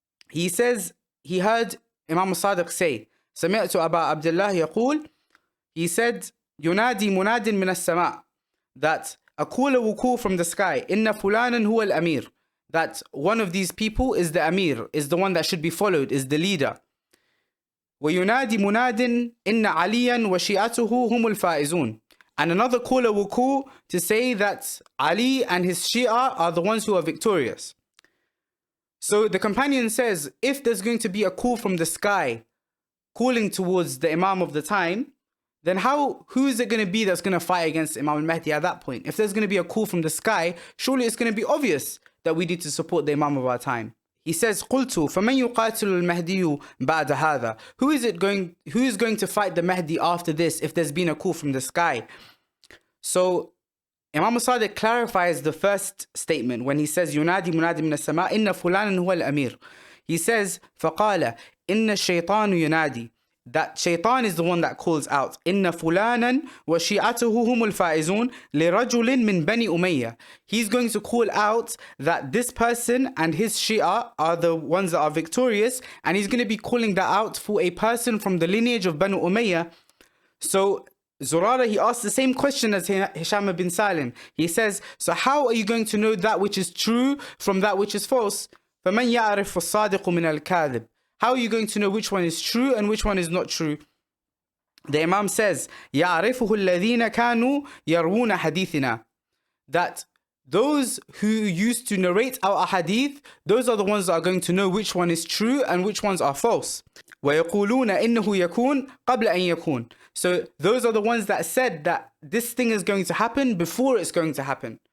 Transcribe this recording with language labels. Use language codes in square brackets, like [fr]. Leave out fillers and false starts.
[en] He says he heard Imam al-Sadiq say, [ar] سمعت أبا عبد الله يقول, [en] he said, [ar] ينادي مناد من السماء, [en] that a caller will call from the sky, [ar] إن فلانا هو الأمير, [en] that one of these people is the Amir, is the one that should be followed, is the leader. [ar] وينادي مناد إن عليا وشيعته هم الفائزون. [en] And another caller will call to say that Ali and his Shia are the ones who are victorious. So the companion says, if there's going to be a call from the sky calling towards the Imam of the time, then who is it going to be that's going to fight against Imam al-Mahdi at that point? If there's going to be a call from the sky, surely it's going to be obvious that we need to support the Imam of our time. He says, [ar] قُلْتُ فَمَنْ يُقَاتِلُ الْمَهْدِيُّ بَعْدَ هَذَا. [en] Who is going to fight the Mahdi after this if there's been a call from the sky? So Imam al-Sadiq clarifies the first statement when he says, [ar] يُنَادِي مُنَادٍ مِنَ السَّمَاءِ إِنَّ فُلَانًا هُوَ الْأَمِيرُ. [en] He says, [ar] فَقَالَ إِنَّ الشَّيْطَانُ يُنَادِي. [en] That shaitan is the one that calls out, [ar] إِنَّ فُلَانًا وَشِيعَتُهُ هُمُ الْفَائِزُونَ لِرَجُلٍ مِّن بَنِي أُمَيَّةَ. [en] He's going to call out that this person and his Shia are the ones that are victorious, and he's going to be calling that out for a person from the lineage of Banu Umayyah. So Zurara, he asks the same question as Hisham bin Salim. He says, so how are you going to know that which is true from that which is false? [ar] فَمَنْ يَعْرِفُ الصَّادِقُ مِنَ الْكَاذِبِ. [en] How are you going to know which one is true and which one is not true? The Imam says, [ar] يَعْرِفُهُ الَّذِينَ كَانُوا يَرْوُونَ حَدِيثِنَا. [en] That those who used to narrate our hadith, those are the ones that are going to know which one is true and which ones are false. [ar] وَيَقُولُونَ إِنَّهُ يَكُونَ قَبْلَ أَن يَكُونَ. [en] So those are the ones that said that this thing is going to happen before it's going to happen.